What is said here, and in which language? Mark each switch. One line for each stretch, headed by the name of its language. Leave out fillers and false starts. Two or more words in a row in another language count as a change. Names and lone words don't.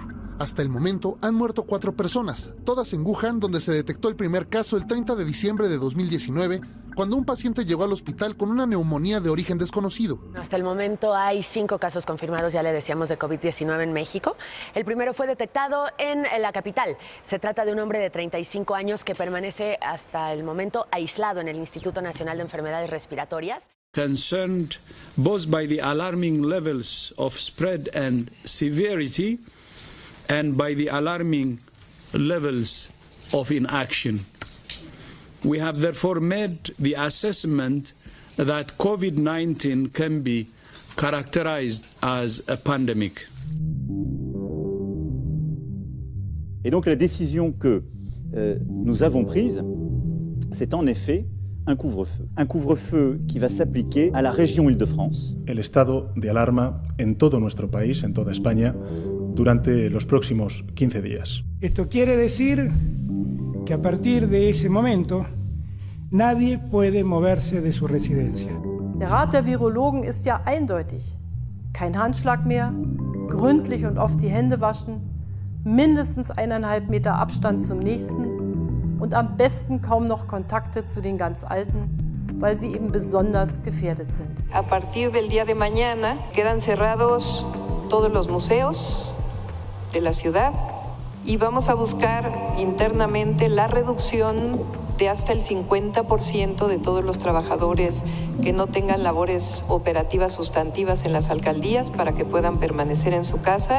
Spanish: Hasta el momento han muerto 4 personas, todas en Wuhan, donde se detectó el primer caso el 30 de diciembre de 2019, cuando un paciente llegó al hospital con una neumonía de origen desconocido. Hasta el momento hay 5 casos confirmados, ya le decíamos, de COVID-19 en México. El primero fue detectado en la capital. Se trata de un hombre de 35 años que permanece hasta el momento aislado en el Instituto Nacional de Enfermedades Respiratorias.
English: Concerned both by the alarming levels of spread and severity and by the alarming levels of inaction. We have therefore made the assessment that COVID-19 can be characterized as a pandemic.
French: Et donc la décision que nous avons prise, c'est en effet un couvre-feu. Un couvre-feu qui va s'appliquer à la région Île-de-France.
Spanish: El estado de alarma en todo nuestro país, en toda España, durante los próximos 15 días. Esto quiere decir que a partir de ese momento nadie puede moverse de su residencia.
German: Der Rat der Virologen ist ja eindeutig. Kein Handschlag mehr, gründlich und oft die Hände waschen, mindestens 1,5 Meter Abstand zum Nächsten und am besten kaum noch Kontakte zu den ganz Alten, weil sie eben besonders gefährdet sind.
Spanish: A partir del día de mañana quedan cerrados todos los museos de la ciudad y vamos a buscar internamente la reducción de hasta el 50% de todos los trabajadores que no tengan labores operativas sustantivas en las alcaldías para que puedan permanecer en su casa.